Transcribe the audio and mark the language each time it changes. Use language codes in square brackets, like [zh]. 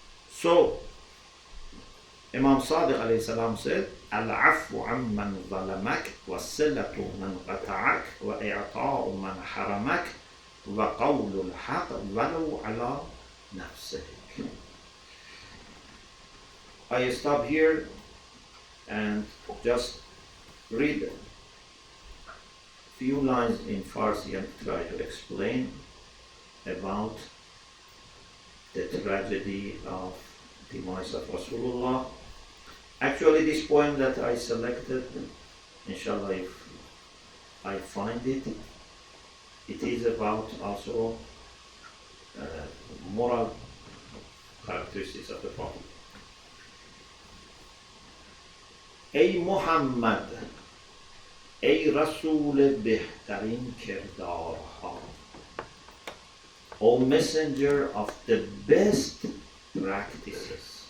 [en] So Imam Sadiq alayhi salam said, [ar] العفو عمن ظلمك والصلة من قطعك وإعطاء من حرمك وقول الحق ولو على نفسك. [en] I stop here and just read a few lines in Farsi and try to explain about the tragedy of the demise of Rasulullah. Actually, this poem that I selected, inshallah, if I find it, it is about also moral characteristics of the Prophet. [fa] ای محمد، ای رسول بهترین کردارها. [en] O messenger of the best practices.